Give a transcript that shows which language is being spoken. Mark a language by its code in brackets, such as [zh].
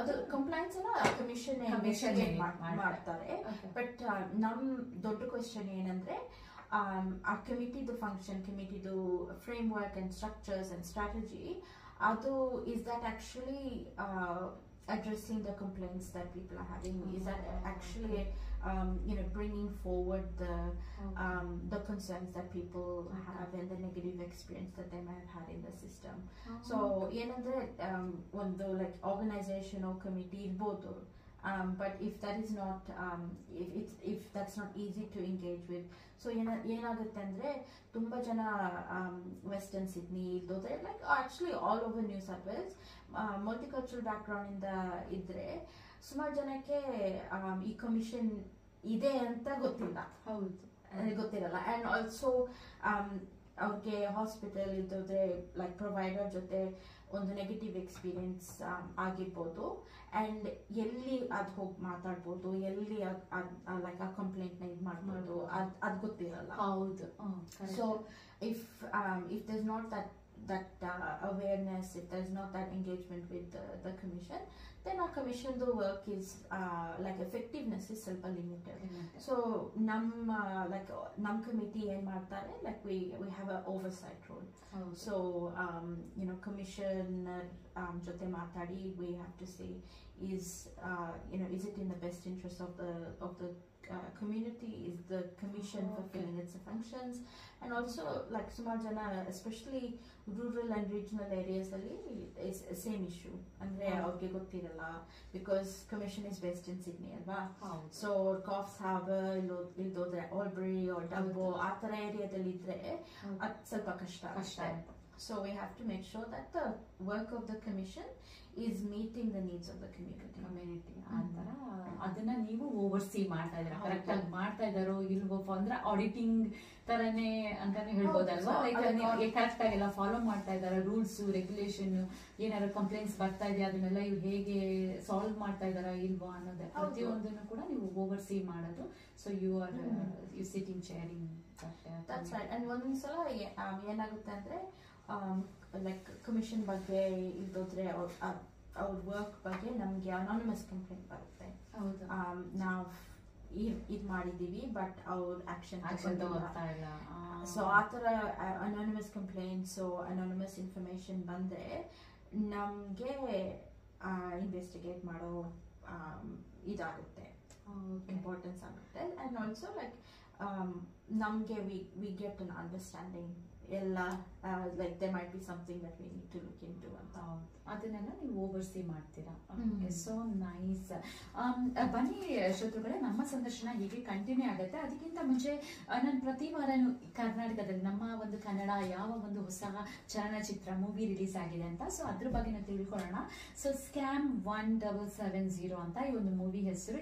[kn] ಅದು ಕಂಪ್ಲೈನ್ಸ್ ಎಲ್ಲ ಕಮಿಷನ್ ಮಾಡ್ತಾರೆ. [en] but [kn] ನಮ್ ದೊಡ್ಡ ಕ್ವೆಶ್ಚನ್ ಏನಂದ್ರೆ [en] ಆ ಕಮಿಟಿದು ಫಂಕ್ಷನ್, ಕಮಿಟಿದು framework and structures and strategy, ಅದು is that actually addressing the complaints that people are having? Is that actually bringing forward the concerns that people have and the negative experience that they might have had in the system? So [kn] ಏನಂದ್ರೆ ಒಂದು [en] like organization or committee [kn] ಇರ್ಬೋದು. [en] But if that is not if that's not easy to engage with, so [kn] ಏನಾಗುತ್ತೆ ಅಂದ್ರೆ ತುಂಬಾ ಜನ [en] western Sydney ಇದ್ದೋದ್ರೆ like actually all over New South Wales multicultural background ಇಂದ ಇದ್ರೆ [kn] ಸುಮಾರು ಜನಕ್ಕೆ ಈ ಕಮಿಷನ್ ಇದೆ ಅಂತ ಗೊತ್ತಿರಲ್ಲ. ಅಂಡ್ ಆಲ್ಸೋ ಅವ್ರಿಗೆ ಹಾಸ್ಪಿಟಲ್ ಇದ್ದೋದ್ರೆ ಲೈಕ್ ಪ್ರೊವೈಡರ್ ಜೊತೆ ಒಂದು ನೆಗೆಟಿವ್ ಎಕ್ಸ್ಪೀರಿಯನ್ಸ್ ಆಗಿರ್ಬೋದು. ಅಂಡ್ ಎಲ್ಲಿ ಅದ್ ಹೋಗಿ ಮಾತಾಡ್ಬೋದು, ಎಲ್ಲಿ ಲೈಕ್ ಆ ಕಂಪ್ಲೇಂಟ್ ನ ಇದು ಮಾಡ್ಬೋದು, ಅದ್ ಗೊತ್ತಿರಲ್ಲ. ಹೌದು. [en] So if there's not that awareness, if there's not that engagement with the commission, then our commission the work is like effectiveness is ಸ್ವಲ್ಪ limited. So nam committee [kn] ಏನ್ ಮಾಡ್ತಾರೆ, [en] like we have a oversight role. So commissioner [kn] ಜೊತೆ ಮಾತಾಡಿ [en] we have to say is it in the best interest of the community, is the commission fulfilling its functions? And also like [kn] ಸುಮಾರು ಜನ [en] especially rural and regional areas ಅಲ್ಲಿ is same issue [kn] ಅಂದ್ರೆ ಅವ್ರಿಗೆ ಗೊತ್ತಿರಲ್ಲ [en] because commission is based in Sydney ಅಲ್ವಾ. [kn] So ಕಾಫ್ಸ್ harbour ಇಲ್ದೋದ್ರೆ ಆಲ್ಬರಿ or Dumbo ಆ ತರ ಏರಿಯಾದಲ್ಲಿ ಇದ್ರೆ ಅದು ಸ್ವಲ್ಪ ಕಷ್ಟ. [en] So we have to make sure that the work of the commission is meeting the needs of the community. [kn] ಆತರ ಅದನ್ನ ನೀವು ಓವರ್ಸಿ ಮಾಡ್ತಾ ಇದ್ದೀರಾ, ಕರೆಕ್ಟ್ ಆಗಿ ಮಾಡ್ತಾ ಇದ್ದಾರೋ ಇಲ್ವೋ ಅಂದ್ರೆ ಆಡಿಟಿಂಗ್ ತರನೇ ಅಂತಾನೆ ಹೇಳ್ಬೋದಲ್ವಾ. ಲೈಕ್ ಕರೆಕ್ಟ್ ಆಗಿ ಎಲ್ಲ ಫಾಲೋ ಮಾಡ್ತಾ ಇದಾರೆ, ರೂಲ್ಸ್ ರೆಗ್ಯುಲೇಷನ್, ಏನಾದ್ರು ಕಂಪ್ಲೇಂಟ್ಸ್ ಬರ್ತಾ ಇದೆಯಾ ಅದನ್ನೆಲ್ಲ ಇವ್ರು ಹೇಗೆ ಸಾಲ್ವ್ ಮಾಡ್ತಾ ಇದಾರಾ ಇಲ್ವೋ ಅನ್ನೋದೇ ಪ್ರತಿಯೊಂದನ್ನು ಕೂಡ ನೀವು ಓವರ್ಸಿ ಮಾಡೋದು. [en] So you sitting chairing. That's right. [kn] And ಒಂದ್ಸಲ ಏನಾಗುತ್ತೆ ಅಂದ್ರೆ ಲೈಕ್ ಕಮಿಷನ್ ಬಗ್ಗೆ ಇಲ್ದೋದ್ರೆ ಅವ್ರ ವರ್ಕ್ ಬಗ್ಗೆ ನಮ್ಗೆ ಅನಾನಿಮಸ್ ಕಂಪ್ಲೇಂಟ್ ಬರುತ್ತೆ. ನಾವು ಇದ್ ಮಾಡಿದೀವಿ ಬಟ್ ಅವ್ರ ಆಕ್ಷನ್ ತಗೊಳ್ತಾ ಇಲ್ಲ. ಸೊ ಆತರ ಅನಾನಿಮಸ್ ಕಂಪ್ಲೇಂಟ್ಸ್, ಅನಾನಿಮಸ್ ಇನ್ಫಾರ್ಮೇಶನ್ ಬಂದ್ರೆ ನಮ್ಗೆ ಇನ್ವೆಸ್ಟಿಗೇಟ್ ಮಾಡೋ ಇದಾಗುತ್ತೆ, ಇಂಪಾರ್ಟೆನ್ಸ್ ಆಗುತ್ತೆ. ಅಂಡ್ ಆಲ್ಸೋ ಲೈಕ್ ನಮ್ಗೆ [en] We get an understanding ಎಲ್ಲ like there might be something that we need to look into ಅಂತ. [kn] ಅದನ್ನೆಲ್ಲ ನೀವು ಓವರ್ಸಿ ಮಾಡ್ತೀರಾ. So nice. ಬನ್ನಿ ಶ್ರೋತೃಗಳೇ, ನಮ್ಮ ಸಂದರ್ಶನ ಹೀಗೆ ಕಂಟಿನ್ಯೂ ಆಗುತ್ತೆ. ಅದಕ್ಕಿಂತ ಮುಂಚೆ ನಾನು ಪ್ರತಿ ವಾರನೂ ಕರ್ನಾಟಕದಲ್ಲಿ ನಮ್ಮ ಒಂದು ಕನ್ನಡ ಯಾವ ಒಂದು ಹೊಸ ಚಲನಚಿತ್ರ ಮೂವಿ ರಿಲೀಸ್ ಆಗಿದೆ ಅಂತ, ಸೊ ಅದ್ರ ಬಗ್ಗೆ ನಾವು ತಿಳ್ಕೊಳ್ಳೋಣ. ಸೊ ಸ್ಕ್ಯಾಮ್ 1770 ಅಂತ ಈ ಒಂದು ಮೂವಿ ಹೆಸರು.